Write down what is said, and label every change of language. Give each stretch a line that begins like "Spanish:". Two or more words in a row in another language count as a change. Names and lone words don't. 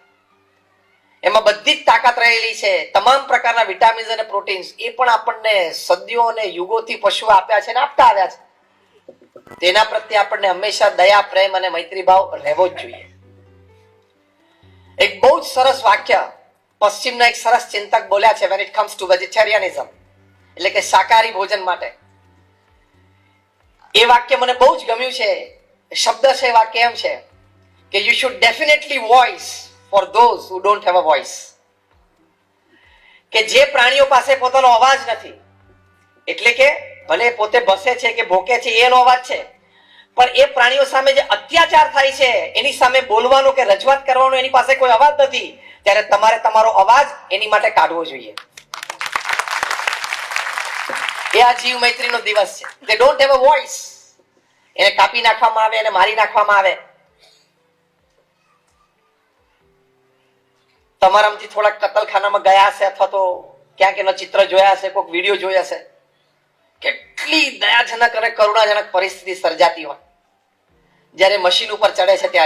Gujarati: એમાં બધી જ તાકાત રહેલી છે, તમામ પ્રકારના વિટામિન્સ અને પ્રોટીન્સ. એ પણ આપણને સદીઓ અને યુગોથી પશુઓ આપ્યા છે અને આપતા આવ્યા છે. તેના પ્રત્યે આપણને હંમેશા દયા, પ્રેમ અને મૈત્રી ભાવ રહેવો જ જોઈએ. એક બહુ જ સરસ વાક્ય પશ્ચિમના એક સરસ ચિંતક બોલ્યા છે
English: when it comes to vegetarianism,
Gujarati: એટલે કે શાકાહારી ભોજન માટે. એ વાક્ય મને બહુ જ ગમ્યું છે. શબ્દ છે વાક્ય એમ છે કે
English: you should definitely voice for those who don't have a voice.
Gujarati: કે જે પ્રાણીઓ પાસે પોતાનો અવાજ નથી, એટલે કે ભલે પોતે બસે છે કે ભોકે છે એનો અવાજ છે, પણ એ પ્રાણીઓ સામે જે અત્યાચાર થાય છે એની સામે બોલવાનો કે રજૂઆત કરવાનો એની પાસે કોઈ અવાજ નથી, ત્યારે તમારે તમારો અવાજ એની માટે કાઢવો જોઈએ. એ આ જીવ મૈત્રીનો દિવસ છે.
English: they don't have a voice.
Gujarati: એને કાપી નાખવામાં આવે, એને મારી નાખવામાં આવે. તમારામાંથી થોડાક કતલખાનામાં ગયા હશે અથવા તો ક્યાંક એનો ચિત્ર જોયા હશે, કોઈક વિડીયો જોયા હશે. કેટલી દયાજનક અને કરુણાજનક પરિસ્થિતિ સર્જાતી હોય જ્યારે મશીન ઉપર ચડે છે ત્યારે.